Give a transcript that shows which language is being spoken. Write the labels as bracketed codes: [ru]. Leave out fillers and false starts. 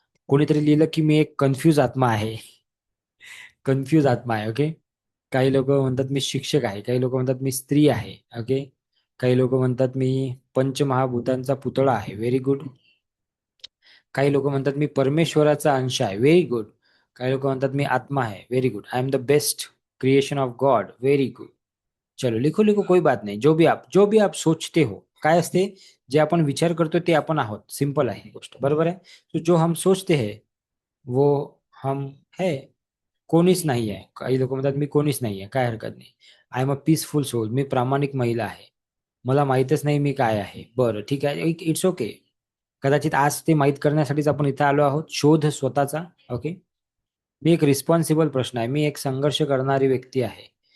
[mr] कोणीतरी लिहिलं की मी एक कन्फ्यूज आत्मा आहे. कन्फ्यूज आत्मा आहे. ओके. काही लोक म्हणतात मी शिक्षक आहे. काही लोक म्हणतात मी स्त्री आहे. ओके. काही लोक म्हणतात मी पंचमहाभूतांचा पुतळा आहे. [en] Very good. [mr] काही लोक म्हणतात मी परमेश्वराचा अंश आहे. [en] Very good. [mr] काही लोक म्हणतात मी आत्मा आहे. Very good. [en] I am the best creation of God. Very good. [hi] चलो लिखो लिखो, कोई बात नहीं. जो भी आप सोचते हो, [mr] काय असते, जे आपण विचार करतो ते आपण आहोत. सिंपल आहे ही गोष्ट. बरोबर आहे. [hi] तो जो हम सोचते हैं वो हम है. [mr] कोणीच नाही आहे. काही लोक म्हणतात मी कोणीच नाही आहे. काय हरकत नाही. [en] I am a peaceful soul. [mr] मी प्रामाणिक महिला आहे. मला माहीतच नाही मी काय आहे. बरं ठीक आहे. [en] It's okay. [mr] कदाचित आज ते माहीत करण्यासाठीच आपण इथं आलो आहोत. शोध स्वतःचा. ओके. मी एक रिस्पॉन्सिबल प्रश्न आहे. मी एक संघर्ष करणारी व्यक्ती आहे.